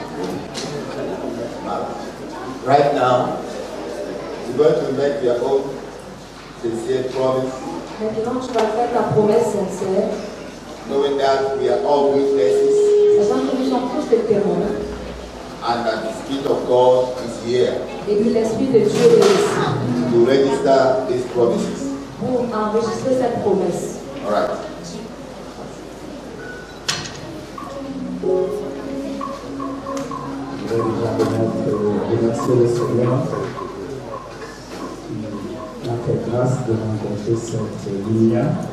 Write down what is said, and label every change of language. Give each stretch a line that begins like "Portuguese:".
English: Right now, you're going to make your own sincere promise.
French: Maintenant, tu vas faire ta promesse sincère.
English: Knowing that we are all witnesses.
French: Sachant que nous sommes tous des témoins.
English: And that the Spirit of God is here.
French: Et que l'Esprit de Dieu est ici.
English: To register these promises.
French: Pour enregistrer cette promesse.
English: All right.
French: Je vais déjà remercier le Seigneur qui m'a fait grâce de rencontrer cette ligne.